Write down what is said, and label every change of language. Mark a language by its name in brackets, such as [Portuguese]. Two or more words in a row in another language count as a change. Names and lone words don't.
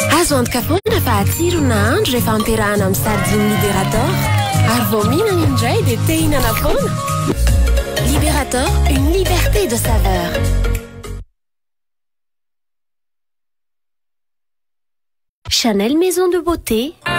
[Malagasy] Azo antoka foana fa atsiro na andro rehefa ampiarahana amin'ny sardine Libérator. Ary vao mihinana indray dia te hihinana foana. Libérator, [French] une liberté de saveur. Chanel Maison de Beauté.